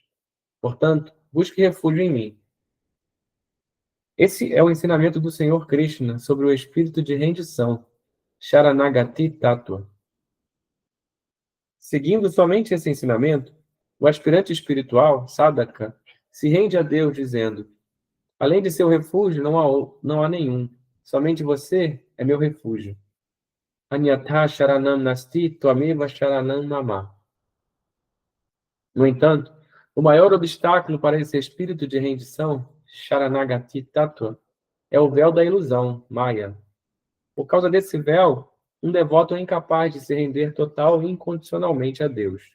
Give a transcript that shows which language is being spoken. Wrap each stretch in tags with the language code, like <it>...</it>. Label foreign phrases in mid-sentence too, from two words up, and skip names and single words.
<pt>Portanto, busque refúgio em mim. Esse é o ensinamento do Senhor Krishna sobre o espírito de rendição,</pt> <sa>शरणागति तत्त्व.</sa> <pt>Seguindo somente esse ensinamento, o aspirante espiritual, sadhaka, se rende a Deus dizendo: além de seu refúgio, não há nenhum. Somente você é meu refúgio.</pt> <sa>अन्यथा शरणं नास्ति त्वमेव शरणं मम.</sa> <pt>No entanto, o maior obstáculo para esse espírito de rendição,</pt> <sa>शरणागति तत्त्व,</sa> <pt>é o véu da ilusão, Maya. Por causa desse véu, um devoto é incapaz de se render total e incondicionalmente a Deus.</pt>